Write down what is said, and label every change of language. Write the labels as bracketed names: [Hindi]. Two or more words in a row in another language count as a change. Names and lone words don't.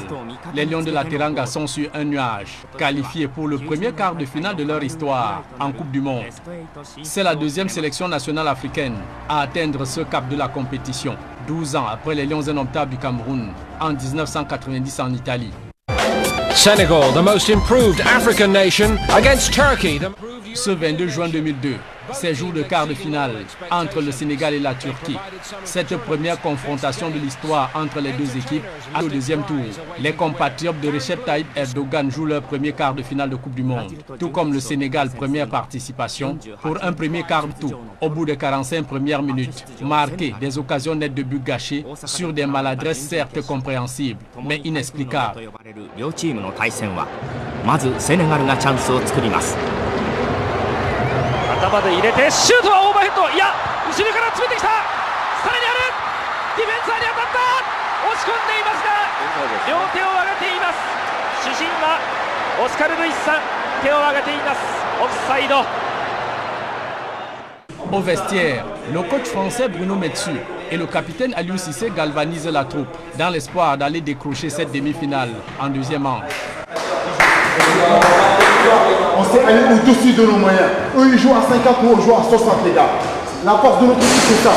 [French] Les Lions de la Teranga sont sur un nuage, qualifiés pour le premier quart de finale de leur histoire en Coupe du Monde. C'est la deuxième sélection nationale africaine à atteindre ce cap de la compétition, 12 ans après les Lions indomptables du Cameroun en 1990 en Italie. [English] Senegal, the most improved African nation, against Turkey. [French] Ce 22 juin 2002, c'est jour de quart de finale entre le Sénégal et la Turquie. Cette première confrontation de l'histoire entre les deux équipes au deuxième tour. Les compatriotes de Recep Tayyip Erdogan jouent leur premier quart de finale de Coupe du Monde, tout comme le Sénégal, première participation, pour un premier quart de tour. Au bout de 45 premières minutes, marqué des occasions nettes de buts gâchés sur des maladresses certes compréhensibles, mais inexplicables. [Japanese] 両チームの対戦はまずセネガルがチャンスを作ります。頭で入れてシュートはオーバーヘッド。いや後ろから詰めてきた。さらにあるディフェンサーに当たった。押し込んでいますが両手を上げています。主審はオスカル・ルイスさん、手を上げています。オフサイド。 [French] Au vestiaire, le coach français Bruno Metsu et le capitaine Aliou Cissé galvanisent la troupe dans l'espoir d'aller décrocher cette demi-finale en deuxième manche. On s'est allé au-dessus de nos moyens. Eux, ils jouent à 50, nous, on joue à 60, les gars. La force de notre équipe, c'est ça.